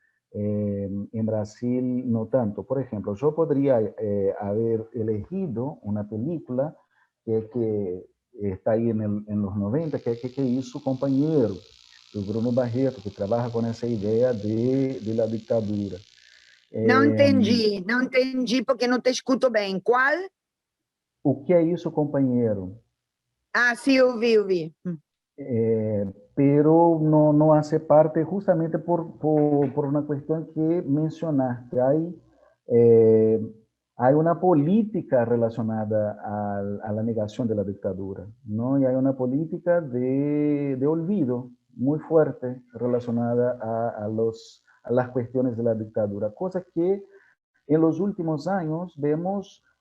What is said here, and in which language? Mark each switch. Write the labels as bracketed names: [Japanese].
[Spanish] En Brasil no tanto. Por ejemplo, yo podría haber elegido una película que está ahí en los 90, que hizo Compañero, do Bruno Barreto, que trabaja con esa idea de la dictadura. [Portuguese] Não entendi porque não te escuto bem. Qual? O que é isso, companheiro? [Spanish] Ah, sí, vi. Pero no hace parte justamente por una cuestión que mencionaste. Hay una política relacionada a la negación de la dictadura, ¿no? Y hay una política de olvido muy fuerte relacionada a las cuestiones de la dictadura, cosa que en los últimos años vemos.